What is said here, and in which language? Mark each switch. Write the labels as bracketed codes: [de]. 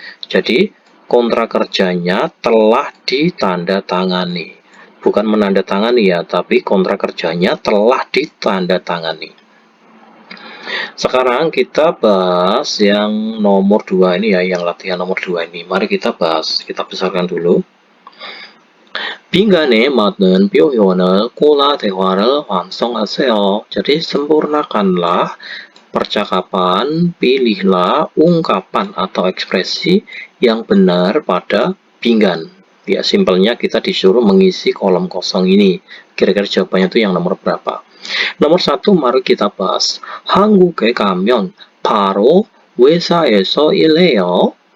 [id] Jadi kontrak kerjanya telah ditandatangani. Bukan menandatangani ya, tapi kontrak kerjanya telah ditandatangani. Sekarang kita bahas yang nomor 2 ini ya, yang latihan nomor 2 ini. Mari kita bahas, kita besarkan dulu. [ko] 빈간에 맞는 표현을 골라 대화를 완성하세요. [id] Jadi sempurnakanlah percakapan, pilihlah ungkapan atau ekspresi yang benar pada pinggan. Ya, simpelnya kita disuruh mengisi kolom kosong ini. Kira-kira jawabannya itu yang nomor berapa? Nomor 1, mari kita bahas. [ko] 한국에 가면 바로 회사에서 일해요.